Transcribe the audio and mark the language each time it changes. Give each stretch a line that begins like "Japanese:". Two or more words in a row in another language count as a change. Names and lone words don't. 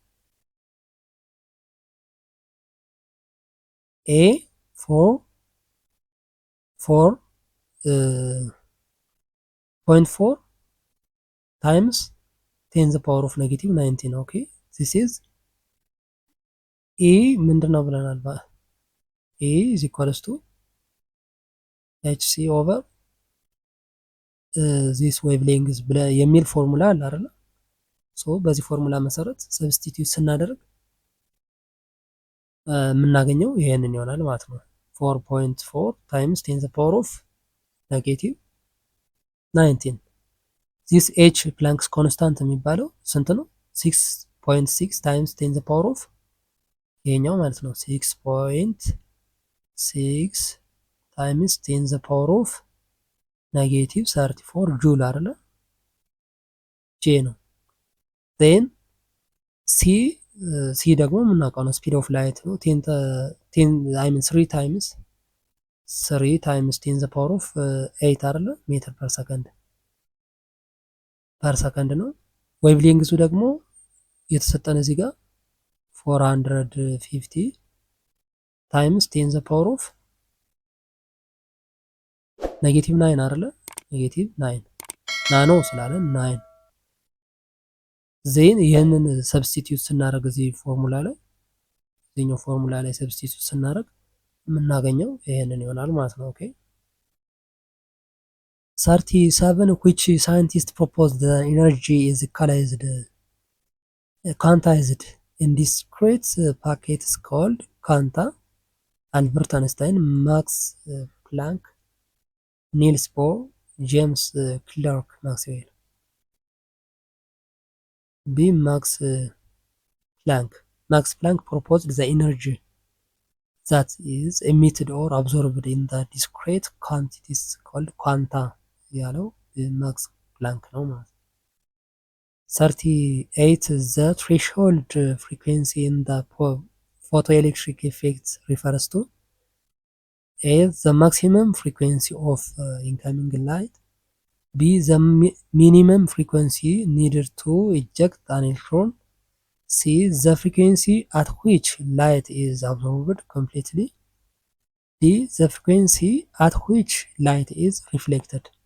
English: A 4.4 times 10 the power of negative 19. Okay, this is E
Amharic: ምንድነው ብለናል?
English: E is equals to hc over this wavelength
Amharic: የሚል ፎርሙላ አለ አይደል? ሶ በዚህ ፎርሙላ መሰረት ሰብስቲቲዩት ስናደርግ የምናገኘው ይሄንን ይሆናል ማለት ነው።
English: 4.4 times 10 the power of negative 19. this h Planck's constant
Amharic: የሚባለው ስንት ነው?
English: 6.6 times 10 the power of
Amharic: ይሄኛው ማለት ነው
English: 6.6 times 10 the power of negative 34 ጁል አይደለ?
Amharic: ጄ ነው።
English: then
Amharic: ሲ ደግሞ የምናውቀው ነው
English: speed of light ነው 3 times 10 the power of 8 አይደለ? meter per second ነው። wavelength
Amharic: ደግሞ የተሰጠን እዚህ ጋር
English: 450 times 10 the power of ኔጌቲቭ 9 አይደለ? negative 9 nano
Amharic: ስላለን 9 ዜን ይህንን ሰብስቲቲዩት ስናደርግ እዚህ ፎርሙላ ላይ እዚህኛው ፎርሙላ ላይ ሰብስቲቲዩት ስናደርግ የምናገኘው ይሄንን ይሆናል ማለት ነው። ኦኬ 37
English: which scientist proposed the energy is quantized in discrete packets called quanta? አልበርት አንስታይን፣ ማክስ ፕላንክ፣ ኒልስ ቦር፣ ጄምስ ክለርክ ማክስዌል። B Max Planck proposed the energy that is emitted or absorbed in the discrete quantities called quanta
Amharic: ያለው ማክስ ፕላንክ ነው ማለት ነው።
English: 38 the threshold frequency in the photoelectric effect refers to A the maximum frequency of incoming light, B the minimum frequency needed to eject an electron, C the frequency at which light is absorbed completely, D the frequency at which light is reflected.